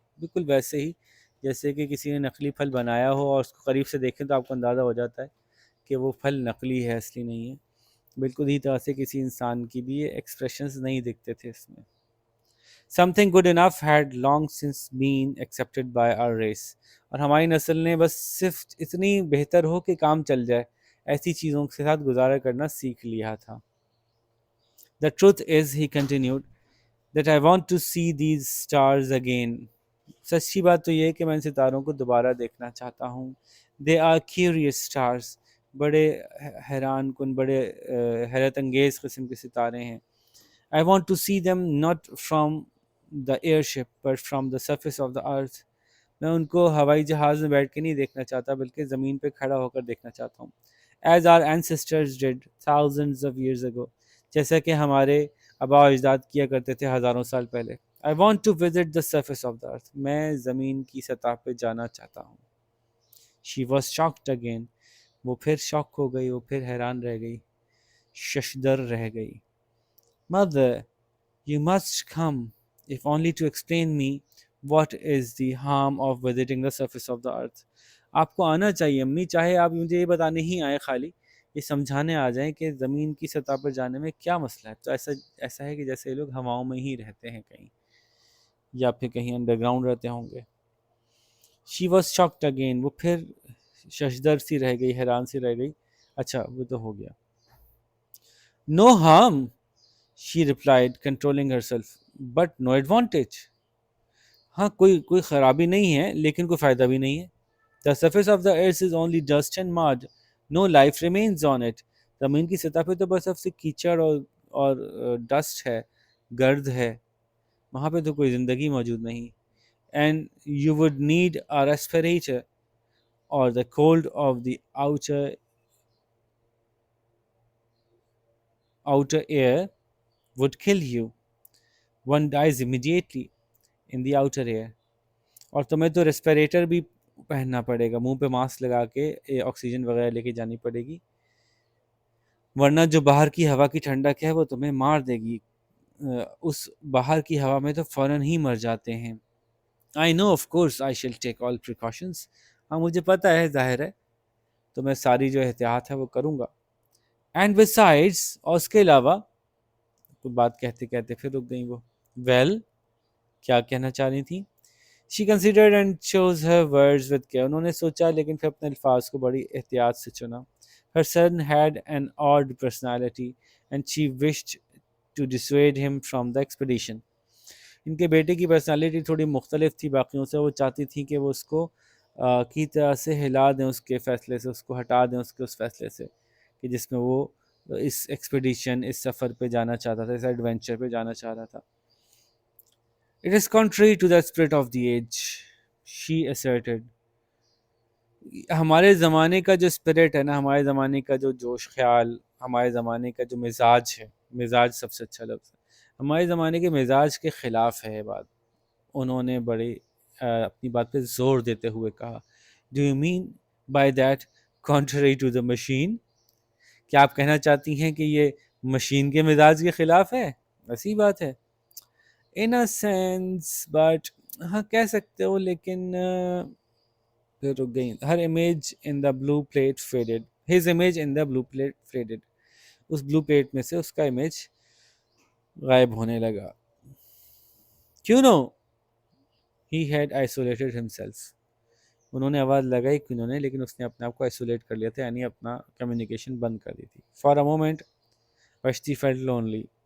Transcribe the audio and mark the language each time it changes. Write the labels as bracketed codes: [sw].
[ur] بالکل ویسے ہی جیسے کہ کسی نے نقلی پھل بنایا ہو اور اس کو قریب سے دیکھیں تو آپ کو اندازہ ہو جاتا ہے کہ وہ پھل نقلی ہے، اصلی نہیں ہے. بالکل ہی طرح سے کسی انسان کی بھی یہ ایکسپریشنز نہیں دکھتے تھے اس میں. [en] Something good enough had long since been accepted by our race. [ur] اور ہماری نسل نے بس صرف اتنی بہتر ہو کہ کام چل جائے ایسی چیزوں کے ساتھ گزارا کرنا سیکھ لیا تھا. [en] The truth is, he continued, that I want to see these stars again. [ur] سچی بات تو یہ ہے کہ میں ان ستاروں کو دوبارہ دیکھنا چاہتا ہوں. [en] They are curious stars. [ur] بڑے حیران کن، بڑے حیرت انگیز قسم کے ستارے ہیں. [en] I want to see them not from the airship but from the surface of the earth. [ur] میں ان کو ہوائی جہاز میں بیٹھ کے نہیں دیکھنا چاہتا بلکہ زمین پہ کھڑا ہو کر دیکھنا چاہتا ہوں. [en] As our ancestors did thousands of years ago. [ur] جیسا کہ ہمارے آباء و اجداد کیا کرتے تھے ہزاروں سال پہلے. [en] I want to visit the surface of the earth. [ur] میں زمین کی سطح پہ جانا چاہتا ہوں. [en] She was shocked again. [ur] وہ پھر شاک ہو گئی، وہ پھر حیران رہ گئی، ششدر رہ گئی. [en] Mother, you must come, if only to explain me what is the harm of visiting the surface of the earth. [ur] آپ کو آنا چاہیے امی، چاہے آپ مجھے یہ بتانے ہی آئیں، خالی یہ سمجھانے آ جائیں کہ زمین کی سطح پر جانے میں کیا مسئلہ ہے. تو ایسا ہے کہ جیسے یہ لوگ ہواؤں میں ہی رہتے ہیں کہیں، یا پھر کہیں انڈر گراؤنڈ رہتے ہوں گے. [en] She was shocked again. [ur] وہ پھر ششدر سی رہ گئی، حیران سی رہ گئی. اچھا وہ تو ہو گیا. [en] No harm, she replied, controlling herself, but no advantage. [ur] ہاں کوئی خرابی نہیں ہے لیکن کوئی فائدہ بھی نہیں ہے. [en] The surface of the earth is only dust and mud. No life remains on it. [ur] زمین کی سطح پہ تو بس اب سے کیچڑ اور ڈسٹ ہے، گرد ہے، وہاں پہ تو کوئی زندگی موجود نہیں. [en] And you would need a respirator or the cold of the outer air would kill you. One dies immediately in the outer air. [ur] اور تمہیں تو ریسپیریٹر بھی پہننا پڑے گا، منہ پہ ماسک لگا کے آکسیجن وغیرہ لے کے جانی پڑے گی، ورنہ جو باہر کی ہوا کی ٹھنڈک ہے وہ تمہیں مار دے گی. اس باہر کی ہوا میں تو فوراً ہی مر جاتے ہیں. [en] I know, of course, I shall take all precautions. [ur] ہاں مجھے پتہ ہے، ظاہر ہے، تو میں ساری جو احتیاط ہے وہ کروں گا. [en] And besides, [ur] اور اس کے علاوہ، تو بات کہتے کہتے پھر رک گئیں وہ. [en] Well, [ur] کیا کہنا چاہ رہی تھیں؟ [en] She considered and chose her words with care. [ur] انہوں نے سوچا لیکن پھر اپنے الفاظ کو بڑی احتیاط سے چنا. [en] Her son had an odd personality and she wished to dissuade him from the expedition. [ur] ان کے بیٹے کی پرسنالٹی تھوڑی مختلف تھی باقیوں سے. وہ چاہتی تھی کہ وہ اس کو کی طرح سے ہلا دیں اس کے فیصلے سے، اس کو ہٹا دیں اس فیصلے سے کہ جس میں وہ اس ایکسپیڈیشن، اس سفر پہ جانا چاہتا تھا، اس ایڈونچر پہ جانا چاہتا تھا. [en] It is contrary to the spirit of the age, she asserted. [ur] ہمارے زمانے کا جو اسپرٹ ہے نا، ہمارے زمانے کا جو جوش خیال، ہمارے زمانے کا جو مزاج ہے، مزاج سب سے اچھا لفظ ہے، ہمارے زمانے کے مزاج کے خلاف ہے یہ بات. انہوں نے بڑے اپنی بات پہ زور دیتے ہوئے کہا. [en] Do you mean by that contrary to the machine? [ur] کیا آپ کہنا چاہتی ہیں کہ یہ مشین کے مزاج کے خلاف ہے؟ ایسی بات ہے. [en] In a sense, but [ur] ہاں کہہ سکتے ہو لیکن پھر رک گئی. [en] Her image in the blue plate faded. His image in the blue plate faded. [ur] اس blue plate میں سے اس کا امیج غائب ہونے لگا. [en] کیوں نو he had isolated himself. [ur] انہوں نے آواز لگائی کیوں نے، لیکن اس نے اپنے آپ کو آئسولیٹ کر لیا تھا، یعنی اپنا کمیونیکیشن بند کر دی تھی. [en] For a moment Vashti felt lonely.